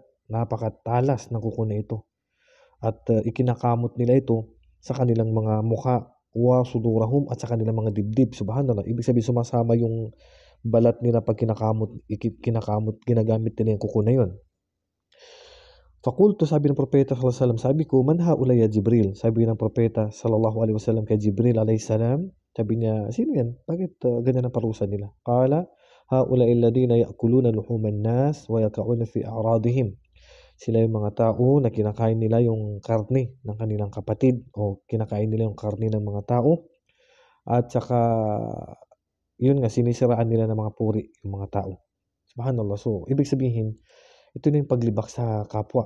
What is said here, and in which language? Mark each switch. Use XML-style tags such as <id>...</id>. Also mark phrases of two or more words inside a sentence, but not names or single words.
<tl>Napakatalas ng kuko na ito. At ikinakamot nila ito sa kanilang mga mukha</tl> <ar>وصدورهم</ar> <tl>at sa kanilang mga dibdib. Subhanallah, ibig sabihin sumasama yung balat nila pag kinakamot, ginagamit nila yung kuko na yun. Fakulto, sabi ng Propeta</tl> <ar>صلى الله عليه وسلم,</ar> <tl>sabi ko,</tl> <ar>من هؤلاء يا جبريل?</ar> <tl>Sabi ng Propeta</tl> <ar>صلى الله عليه وسلم</ar> <tl>kay Jibril</tl> <ar>عليه السلام,</ar> <tl>sabi niya, sino yan? Bakit ganyan ang parusa nila?</tl> <ar>قال هؤلاء الذين يأكلون لحوم الناس ويقعون في أعراضهم.</ar> <tl>Sila yung mga tao na kinakain nila yung karne ng kanilang kapatid o kinakain nila yung karne ng mga tao at saka yun nga, sinisiraan nila ng mga puri yung mga tao. Subhanallah. So, ibig sabihin, ito na yung paglibak sa kapwa.</tl>